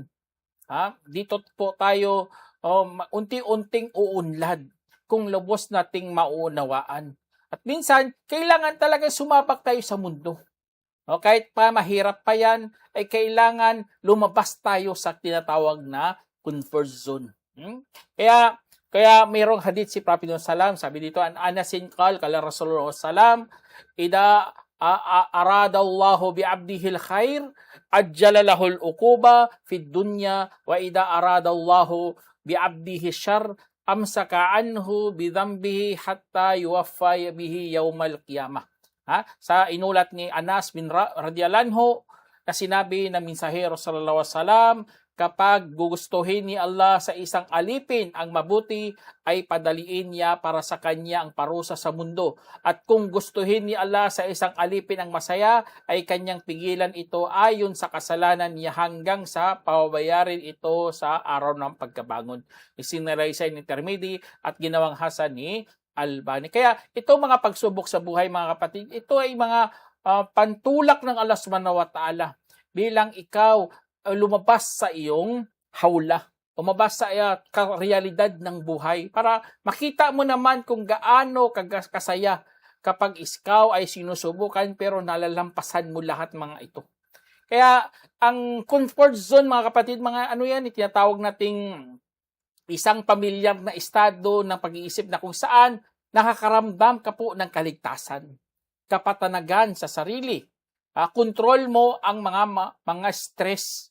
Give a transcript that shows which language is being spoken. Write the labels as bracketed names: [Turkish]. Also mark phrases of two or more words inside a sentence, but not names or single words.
[Filipino] Dito po tayo unti-unting uunlad kung lubos nating maunawaan. At minsan, kailangan talaga sumabak tayo sa mundo. Kahit pa mahirap pa yan, ay kailangan lumabas tayo sa tinatawag na [English] comfort zone. [Filipino] Kaya mayroong hadith si Prophet Sallam, sabi dito, [Arabic] عن أنس قال رسول الله سلم إذا أراد الله بعبده الخير عجل له العقوبة في الدنيا وإذا أراد الله بعبده الشر أمسك عنه بذنبه حتى يوافي به يوم القيامة. [Filipino] Sa inulat ni Anas bin [Arabic] رضي الله عنه [Filipino] na sinabi ng mensahero [Arabic] صلى الله عليه وسلم, [Filipino] kapag gugustuhin ni Allah sa isang alipin ang mabuti, ay padaliin niya para sa kanya ang parusa sa mundo. At kung gustuhin ni Allah sa isang alipin ang masaya, ay kanyang pigilan ito ayon sa kasalanan niya hanggang sa pababayarin ito sa araw ng pagkabangon. Isinalaysay ni Tirmidhi at ginawang hasan ni Albani. Kaya itong mga pagsubok sa buhay mga kapatid, ito ay mga pantulak ng Allah [Arabic] سبحانه وتعالى [Filipino] bilang ikaw lumabas sa iyong hawla, lumabas sa realidad ng buhay para makita mo naman kung gaano kasaya kapag ikaw ay sinusubukan pero nalalampasan mo lahat mga ito. Kaya ang [English] comfort zone [Filipino] mga kapatid, mga tinatawag nating isang pamilyar na estado ng pag-iisip na kung saan nakakaramdam ka po ng kaligtasan, kapatanagan sa sarili, kontrol mo ang mga stress.